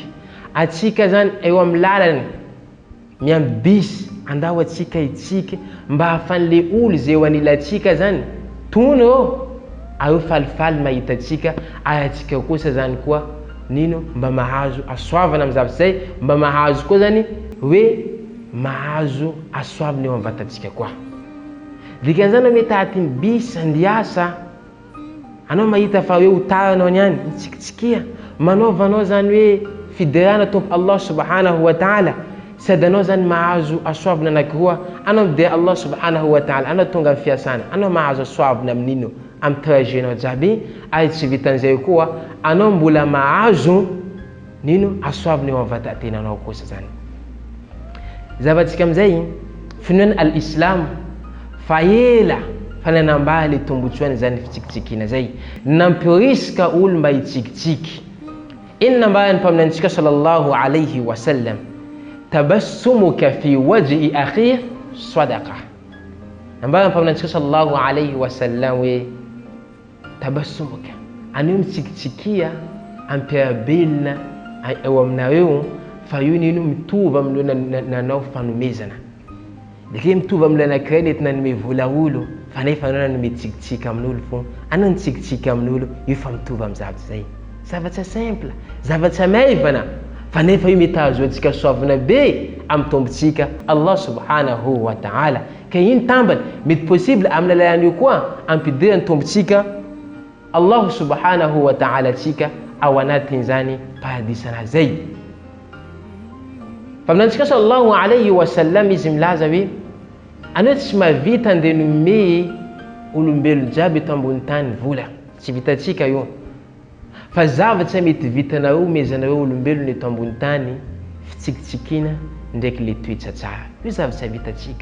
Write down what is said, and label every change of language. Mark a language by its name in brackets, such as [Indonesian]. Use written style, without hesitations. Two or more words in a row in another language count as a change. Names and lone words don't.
[Malagasy] Atsika zany eo amin'ny lalany miamby bus, andao atsika hitsiky mba ahafan'le olo zay eo anilantsika zany tony ao falifaly mahita atsika, ary atsika kosa zany koa nino mba mahazo asoavana amin'ny zavatra zay, mba mahazo koa zany hoe mahazo asoavana eo amin'ny vatantsika koa. Dikan'izany hoe mety atin'ny bus andiasa, anao mahita fa hoe ho taranao niany mitsikitsikia, manaovanao zany hoe fiderana tompo [Arabic] الله سبحانه وتعالى, [Malagasy] sady anao zany mahazo asoavana anankiroa, anao midera [Arabic] الله سبحانه وتعالى, [Malagasy] anao tonga amin'ny fiasana, anao mahazo asoavana amin'ino amin'ny trajet-nao jiaby, ary tsy vitan'izay koa anao mbola mahazo nino asoavana eo amin'ny vatantenanao kosa zany. Zavatsika amin'izay finoana al-Islam fa ela fa nanambaha le tombotsoany zany fitsikitsikiana zay, nampirisika olo mba hitsikitsiky. Ino nambarany mpaminantsika [Arabic] صلى الله عليه وسلم? تبسمك في وجه أخيك صدقة. [Malagasy] Nambarany mpaminantsika [Arabic] صلى الله عليه وسلم [Malagasy] hoe tabassumuka, anio mitsikitsikia ampiarabelona eo aminareo, fa io nino mitovy amin'io nanao fanomezana. Dike mitovy amin'ny anankiray nety nanome vola olo, fa nefa anao nanome tsikitsika amin'olo fo, anao nitsikitsika amin'olo, io fa mitovy amin'ny zavatra zay. Zavatra simple, zavatra maivana, fa nefa io mety ahazoantsika soavana be amin'ny tombontsika [Arabic] الله سبحانه وتعالى. [Malagasy] Ka iny tambany mety possible amin'ny alalan'io koa ampidirany tombontsika [Arabic] الله سبحانه وتعالى [Malagasy] tsika ao anatin'izany paradisana zay. Mpaminantsika [Arabic] صلى الله عليه وسلم [Malagasy] izy milaza hoe anao tsy mahavita andeha nome olombelona jiaby eto ambony tany vola, tsy vitantsika io. Fa zavatra mety vitanareo omezanareo olombelona eto ambony tany, fitsikitsikiana ndraiky le toetra tsara. Io zavatra vitantsika.